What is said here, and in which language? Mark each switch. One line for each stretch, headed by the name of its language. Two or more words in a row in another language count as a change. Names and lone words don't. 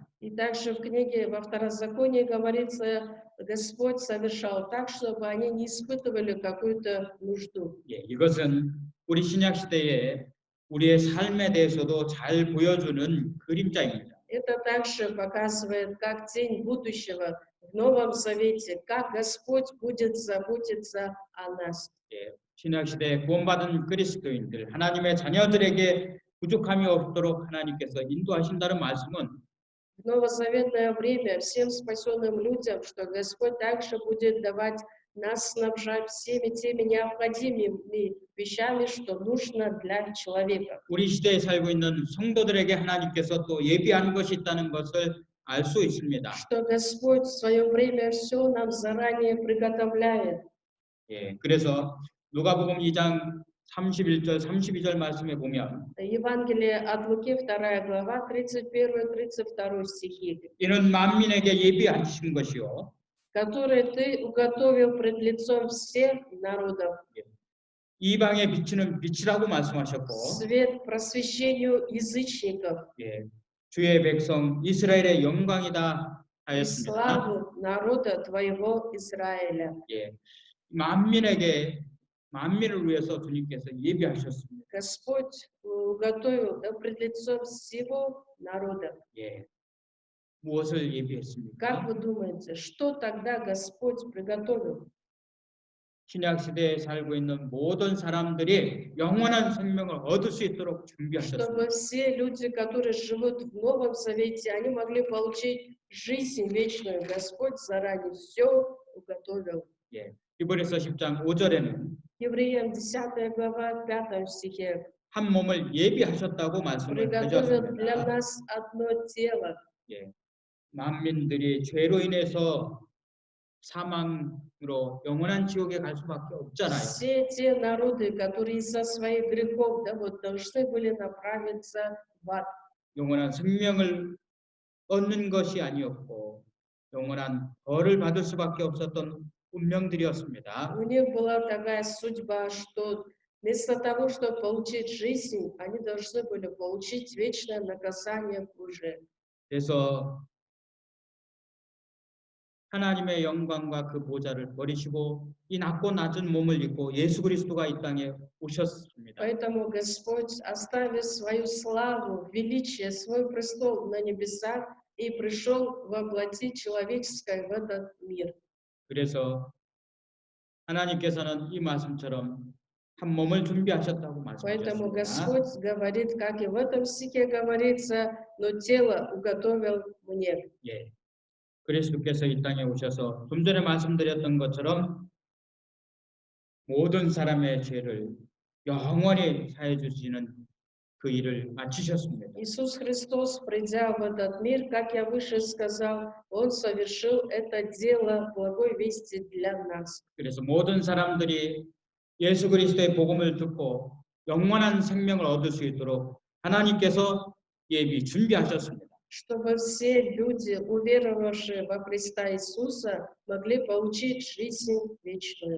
Russian: И также в книге во Второзаконии говорится, Господь совершал так, чтобы они не испытывали какую-то нужду.
Korean: 예, 이것은 우리 신약 시대에 우리의 삶에 대해서도 잘 보여주는 그림자입니다.
Russian: Это также показывает, как тень будущего в Новом Завете, как Господь будет заботиться о нас.
Korean: 예, 신약 시대에 구원받은 그리스도인들, 하나님의 자녀들에게 부족함이 없도록 하나님께서 인도하신다는 말씀은
Russian: В новозаветное время всем спасенным людям, что Господь также будет давать нас снабжать всеми теми необходимыми вещами, что нужно для человека.
Korean: 우리 시대에 살고 있는 성도들에게 하나님께서 또 예비한 것이 있다는 것을 알 수 있습니다.
Russian: Что Господь в свое время все нам заранее приготовляет.
Korean: 예, 그래서 누가복음 2장 31절, 32절 말씀에 보면
Russian: Евангелие от Луки, 2 глава, 31-32 стихи.
Korean: 이는 만민에게 예비하신 것이요
Russian: Которые ты уготовил пред лицом всех народов.
Korean: 이방에 비치는 빛이라고 말씀하셨고
Russian: Свет просвещению язычников.
Korean: 예, 주의 백성 이스라엘의 영광이다
Russian: И
Korean: 하였습니다.
Russian: славу народа твоего Израиля.
Korean: 예, 만민을 위해서 주님께서 예비하셨습니다.
Russian: Господь уготовил, да, пред лицом всего народа.
Korean: 예, 무엇을 예비했습니까?
Russian: Как вы думаете, что тогда Господь приготовил?
Korean: 신약 시대에 살고 있는 모든 사람들이 영원한 생명을 얻을 수 있도록 준비하셨습니다.
Russian: Чтобы все люди, которые живут в Новом Завете, они могли получить жизнь вечную. Господь заранее все уготовил.
Korean: 예, 히브리서 10장 5절에는
Russian: Евреям 10 глава, 5 стихе.
Korean: 한 몸을 예비하셨다고 말씀을
Russian: Приготовил для
Korean: 하셨습니다.
Russian: нас одно тело.
Korean: 예, 만민들이 죄로 인해서 사망으로 영원한 지옥에 갈 수밖에 없잖아요.
Russian: Все те народы, которые из-за своих грехов, да, вот, должны были направиться в ад.
Korean: 영원한 생명을 얻는 것이 아니었고 영원한 벌을 받을 수밖에 없었던 운명들이었습니다.
Russian: У них была такая судьба, что вместо того, чтобы получить жизнь, они должны были получить вечное наказание Божие.
Korean: 그래서 하나님의 영광과 그 보좌를 버리시고 이 낮고 낮은 몸을 입고 예수 그리스도가 이 땅에 오셨습니다.
Russian: Поэтому Господь, оставив свою славу, величие, свой престол на небесах, и пришел воплотить человеческое в этот мир.
Korean: 그래서 하나님께서는 이 말씀처럼 한 몸을 준비하셨다고
Russian: Поэтому
Korean: 말씀하셨습니다.
Russian: Господь говорит, как и в этом стихе говорится, но тело уготовил мне.
Korean: 예. 그리스도께서 이 땅에 오셔서 좀 전에 말씀드렸던 것처럼 모든 사람의 죄를 영원히 사해 주시는 그 일을 마치셨습니다.
Russian: Иисус Христос, придя в этот мир, как я выше сказал, Он совершил это дело благой вести для нас.
Korean: 그래서 모든 사람들이 예수 그리스도의 복음을 듣고 영원한 생명을 얻을 수 있도록 하나님께서 예비 준비하셨습니다.
Russian: Чтобы все люди, уверовавшие во Христа Иисуса, могли получить жизнь вечную.